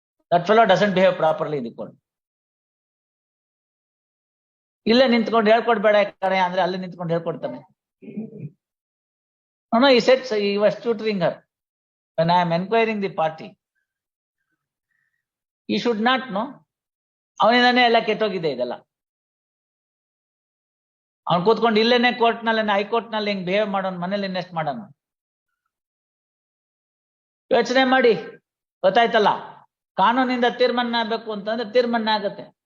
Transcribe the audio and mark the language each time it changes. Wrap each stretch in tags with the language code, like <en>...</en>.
<en>That fellow doesn't behave properly in the court.</en> <kn>ಇಲ್ಲೇ ನಿಂತ್ಕೊಂಡು ಹೇಳ್ಕೊಡ್ಬೇಡ ಕಣೆ ಅಂದ್ರೆ ಅಲ್ಲೇ ನಿಂತ್ಕೊಂಡು ಹೇಳ್ಕೊಡ್ತಾನೆ.</kn> <en>No, he said so he was tutoring her. When I am enquiring the party, he should not know.</en> <kn>ಅವನಿಂದಾನೆ ಎಲ್ಲ ಕೆಟ್ಟೋಗಿದೆ ಇದೆಲ್ಲ. ಅವ್ನು ಕೂತ್ಕೊಂಡು ಇಲ್ಲೇನೆ ಕೋರ್ಟ್ ನಲ್ಲಿ, ಹೈಕೋರ್ಟ್ ನಲ್ಲಿ ಹಿಂಗ್ ಬಿಹೇವ್ ಮಾಡೋನ್, ಮನೇಲಿ ಇನ್ವೆಸ್ಟ್ ಮಾಡೋಣ. ಯೋಚನೆ ಮಾಡಿ, ಗೊತ್ತಾಯ್ತಲ್ಲ? ಕಾನೂನಿಂದ ತೀರ್ಮಾನ ಆಗ್ಬೇಕು ಅಂತಂದ್ರೆ ತೀರ್ಮಾನ ಆಗತ್ತೆ.</kn>